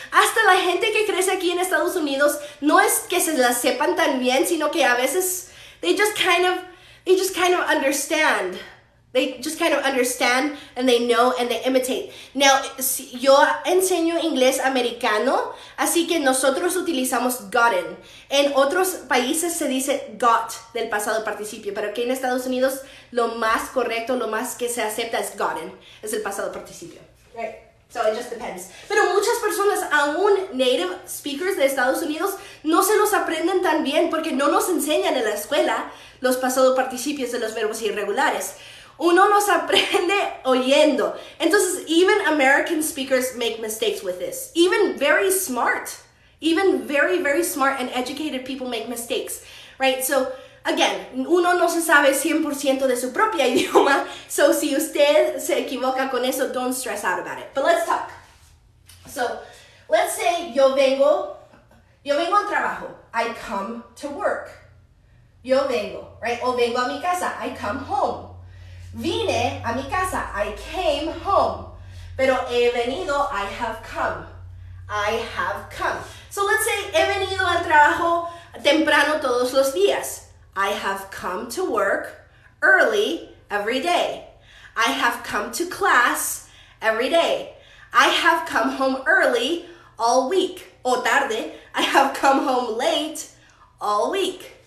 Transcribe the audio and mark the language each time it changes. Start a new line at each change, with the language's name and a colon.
Spanish: Hasta la gente que crece aquí en Estados Unidos, no es que se las sepan tan bien, sino que a veces
English: they just kind of understand. They just kind of understand and they know and they imitate.
Spanish: Now, yo enseño inglés americano, así que nosotros utilizamos gotten. En otros países se dice got del pasado participio, pero aquí en Estados Unidos lo más correcto, lo más que se acepta es gotten, es el pasado participio.
English: Right? So it just depends.
Spanish: Pero muchas personas, aún native speakers de Estados Unidos, no se los aprenden tan bien porque no nos enseñan en la escuela los pasados participios de los verbos irregulares. Uno los aprende oyendo.
English: Entonces, even American speakers make mistakes with this. Even very smart, even very, very smart and educated people make mistakes, right?
Spanish: So, again, uno no se sabe 100% de su propia idioma.
English: So,
Spanish: si usted se equivoca con eso,
English: don't stress out about it. But let's talk. So, let's say
Spanish: yo vengo, Yo vengo al trabajo.
English: I come to work.
Spanish: Yo vengo,
English: right?
Spanish: O vengo a mi casa.
English: I come home.
Spanish: Vine a mi casa.
English: I came home.
Spanish: Pero he venido.
English: I have come. I have come. So let's say
Spanish: he venido al trabajo temprano todos los días.
English: I have come to work early every day. I have come to class every day. I have come home early all week.
Spanish: O tarde.
English: I have come home late all week.